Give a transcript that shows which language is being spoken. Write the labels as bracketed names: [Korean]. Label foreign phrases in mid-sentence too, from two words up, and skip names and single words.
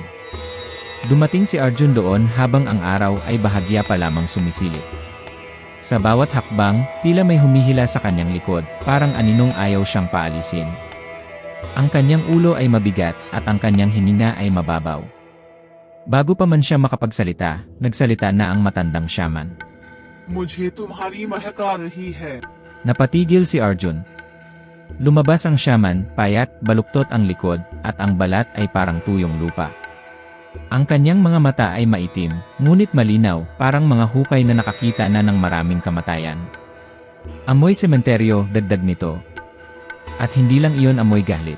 [Filipino] Dumating si Arjun doon habang ang araw ay bahagya pa lamang sumisilip. Sa bawat hakbang, tila may humihila sa kanyang likod, parang aninong ayaw siyang paalisin. Ang kanyang ulo ay mabigat at ang kanyang hininga ay mababaw. Bago pa man siya makapagsalita, nagsalita na ang matandang shaman. [Hindi] मुझे तुम्हारी महक आ रही है. [Filipino] Napatigil si Arjun. Lumabas ang shaman, payat, baluktot ang likod, at ang balat ay parang tuyong lupa. Ang kanyang mga mata ay maitim, ngunit malinaw, parang mga hukay na nakakita na ng maraming kamatayan. Amoy sementeryo, dagdag nito. At hindi lang iyon amoy galit.